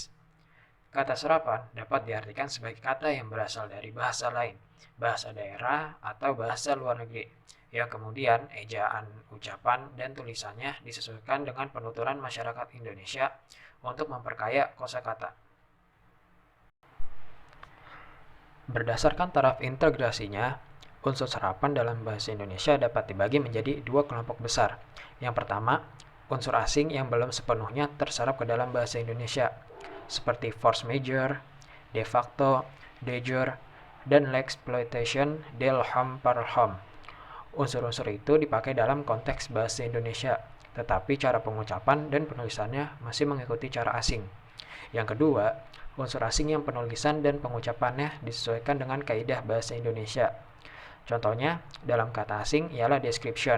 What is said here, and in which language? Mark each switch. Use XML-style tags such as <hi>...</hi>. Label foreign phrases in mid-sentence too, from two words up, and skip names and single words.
<id>Kata serapan dapat diartikan sebagai kata yang berasal dari bahasa lain, bahasa daerah, atau bahasa luar negeri, yang kemudian ejaan, ucapan, dan tulisannya disesuaikan dengan penuturan masyarakat Indonesia untuk memperkaya kosakata. Berdasarkan taraf integrasinya, unsur serapan dalam bahasa Indonesia dapat dibagi menjadi dua kelompok besar. Yang pertama, unsur asing yang belum sepenuhnya terserap ke dalam bahasa Indonesia, seperti</id> <fr>force majeure,</fr> <la>de facto, de jure,</la> <id>dan</id> <fr>l'exploitation del homme par homme.</fr> <id>Unsur-unsur itu dipakai dalam konteks bahasa Indonesia, tetapi cara pengucapan dan penulisannya masih mengikuti cara asing. Yang kedua, unsur asing yang penulisan dan pengucapannya disesuaikan dengan kaidah bahasa Indonesia. Contohnya, dalam kata asing ialah description.</id>